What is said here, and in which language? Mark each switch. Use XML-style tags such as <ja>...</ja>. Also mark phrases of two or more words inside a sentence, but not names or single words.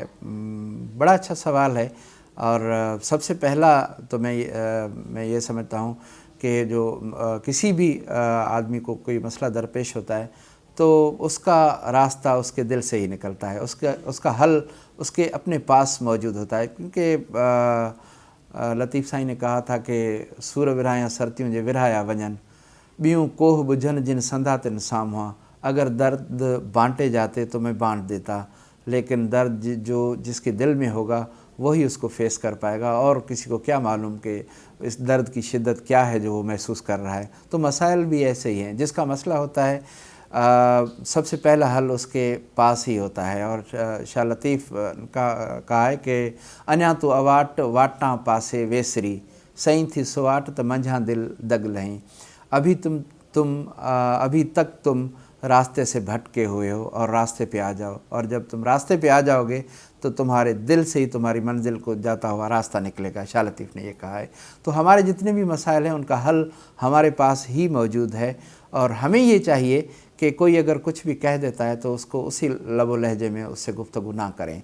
<hi>बड़ा अच्छा सवाल है और सबसे पहला तो मैं ये समझता हूँ कि जो किसी भी आदमी को कोई मसला दरपेश होता है तो उसका रास्ता उसके दिल से ही निकलता है, उसका हल उसके अपने पास मौजूद होता है। क्योंकि लतीफ़ साईं ने कहा था कि</hi> <sd>सूर विरहाया सरतियों जे विरहाया वञन, ॿियूं कोह बुझन जिन संधा तिन साम्हूं,</sd> <hi>अगर दर्द बांटे जाते तो मैं बांट देता, लेकिन दर्द जो जिसके दिल में होगा वही उसको फेस कर पाएगा और किसी को क्या मालूम कि इस दर्द की शिद्दत क्या है जो वो महसूस कर रहा है। तो मसाइल भी ऐसे ही हैं, जिसका मसला होता है सबसे पहला हल उसके पास ही होता है। और शाह लतीफ़ का कहा है कि</hi> <sd>अञा तो अवाट वाटां पासे वेसरी, सही थी सुवाट त मंझां दिल दग लहीं।</sd> <hi>अभी तक तुम रास्ते से भटके हुए हो और रास्ते पे आ जाओ, और जब तुम रास्ते पे आ जाओगे तो तुम्हारे दिल से ही तुम्हारी मंजिल को जाता हुआ रास्ता निकलेगा। शाह लतीफ़ ने ये कहा है। तो हमारे जितने भी मसाइल हैं उनका हल हमारे पास ही मौजूद है और हमें ये चाहिए कि कोई अगर कुछ भी कह देता है तो उसको उसी लबो लहजे में उससे गुफ्तगू ना करें।</hi>